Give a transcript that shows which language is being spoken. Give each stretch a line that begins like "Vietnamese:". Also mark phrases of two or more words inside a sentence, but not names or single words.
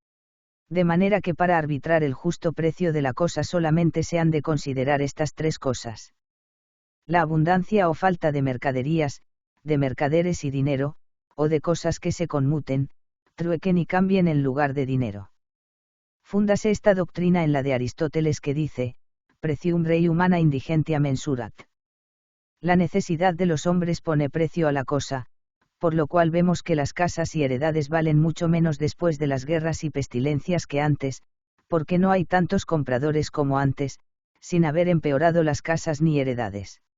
Spanish: De manera que para arbitrar el justo precio de la cosa solamente se han de considerar estas tres cosas. La abundancia o falta de mercaderías, de mercaderes y dinero, o de cosas que se conmuten, truequen y cambien en lugar de dinero. Fúndase esta doctrina en la de Aristóteles que dice,
Latin: precium rei humana indigentia mensurat.
Spanish: La necesidad de los hombres pone precio a la cosa, por lo cual vemos que las casas y heredades valen mucho menos después de las guerras y pestilencias que antes, porque no hay tantos compradores como antes, sin haber empeorado las casas ni heredades.